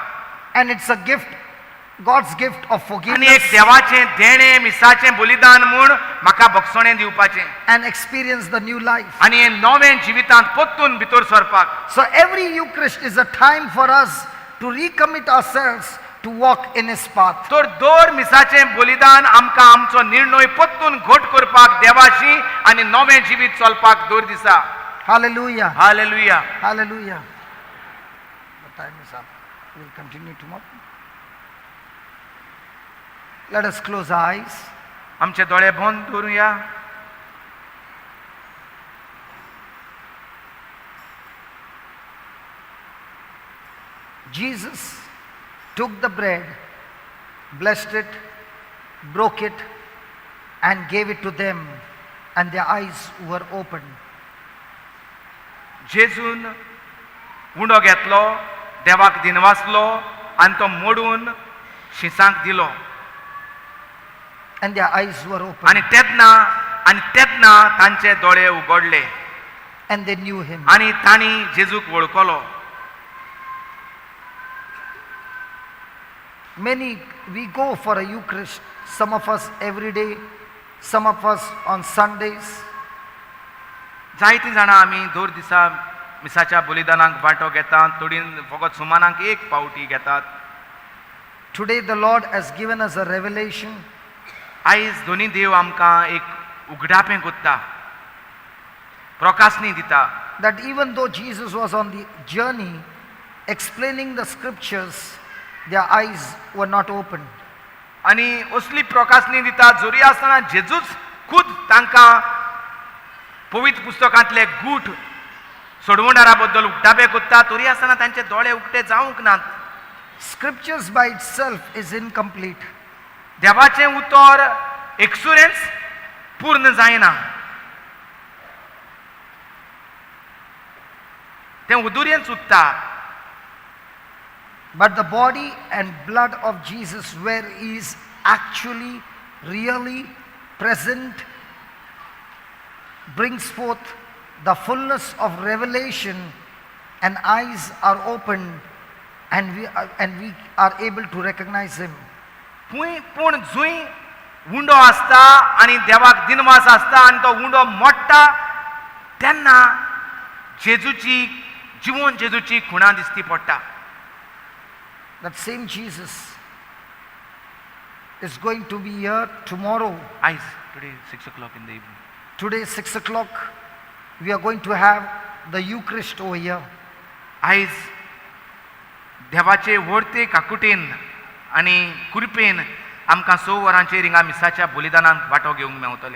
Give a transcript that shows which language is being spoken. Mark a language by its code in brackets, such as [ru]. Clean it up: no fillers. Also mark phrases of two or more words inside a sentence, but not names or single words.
[en] And it's a gift, God's gift of [kok] आनी [en] forgiveness [kok] एक देवाचें देणें मिसाचें बलिदान म्हूण म्हाका भक्षणें दिवपाचें [en] and experience the new life. [kok] आनी हें नवें जिवितांत परतून भितर सरपाक. [en] So every Eucharist is a time for us to recommit ourselves to walk in His path. [kok] तर दर मिसाचें बलिदान आमकां आमचो निर्णय परतून घट करपाक देवाशी आनी नवें जिवीत चलपाक दर दिसा. [en] Hallelujah. [kok] हालेलुया. [en] Hallelujah. The time is up. We'll continue tomorrow. Let us close our eyes. [kok] आमचे दोळे बंद दवरुया. [en] Jesus took the bread, blessed it, broke it, and gave it to them, and their eyes were opened. [kok] जेजून उंडो घेतलो, देवाक दिनवासलो आनी तो मोडून शिसांक दिलो. [en] And their eyes were opened. [kok] आनी तेदना तांचे दोळे उगडले [en] And they knew Him. [kok] आनी तांणी जेजूक वळखलो. [en] We go for a Eucharist, some of us every day, some of us on Sundays. [kok] जायतीं जाणां आमी दर दिसा मिसाच्या बलिदानाक वांटो घेतात, थोडीं फकत सुमानाक एक पावटी घेतात. [en] Today the Lord has given us a revelation. [kok] आयज दोनी देव आमकां एक उगडापें कोत्ता, प्रकाशनी दिता. [en] That even though Jesus was on the journey explaining the scriptures, their eyes were not opened. [kok] आनी असली प्रकाशनी दिता, जोरी आसतना जेजूच खूद तांकां पवित्र पुस्तकांतले गूठ सोडवणारा बद्दल उगडापें कोत्ता, तरी आसतना तांचे दोळे उगटे जावंक नात. [en] Scriptures by itself is incomplete. [kok] देवाचें उतर एक्सुरेंस पूर्ण जायना. तें उदुरेंच उत्ता. [en] But the body and blood of Jesus, where He is actually, really present, brings forth the fullness of revelation, and eyes are opened, and we are able to recognize Him. [kok] पूण जुंय उंडो आसता आनी देवाक दिनवास आसता आनी तो उंडो मोडटा तेन्ना जेजूची खुणां दिसती पडटा. [en] That same Jesus is going to be here tomorrow. [kok] आयज [en] today 6 o'clock in the evening. Today 6 o'clock we are going to have the Eucharist over here. [kok] आयज देवाचे व्हडते काकुटेन आनी कुरपेन आमकां 6 वरांचेर हिंगा मिसाच्या बलिदानांत वांटो घेवंक मेवतलें.